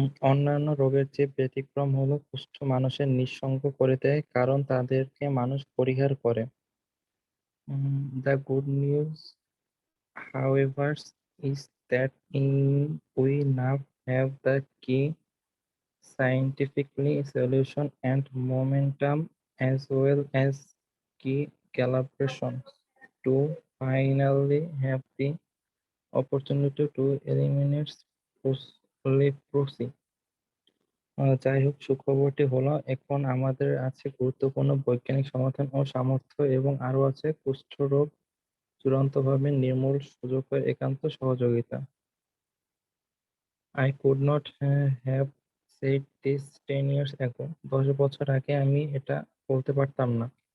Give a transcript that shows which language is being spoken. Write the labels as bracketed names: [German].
[Bangla] অন্যান্য রোগের চেয়ে ব্যতিক্রম হলো কুষ্ঠ মানুষের নিঃসঙ্গ করে দেয়, কারণ তাদেরকে মানুষ পরিহার করে। [English] The good news, however, is that we now have the key scientifically solution and momentum, as well as key collaborations to finally have the opportunity to eliminate leprosy. [Bangla] যাই হোক, সুখবরটি হলো এখন আমাদের আছে গুরুত্বপূর্ণ বৈজ্ঞানিক সমাধান ও সামর্থ্য, এবং আরো আছে কুষ্ঠরোগ চূড়ান্তভাবে নির্মূল সুযোগের একান্ত সহযোগিতা। [English] I could not have said this 10 years ago. [Bangla] 10 বছর আগে আমি এটা বলতে পারতাম না।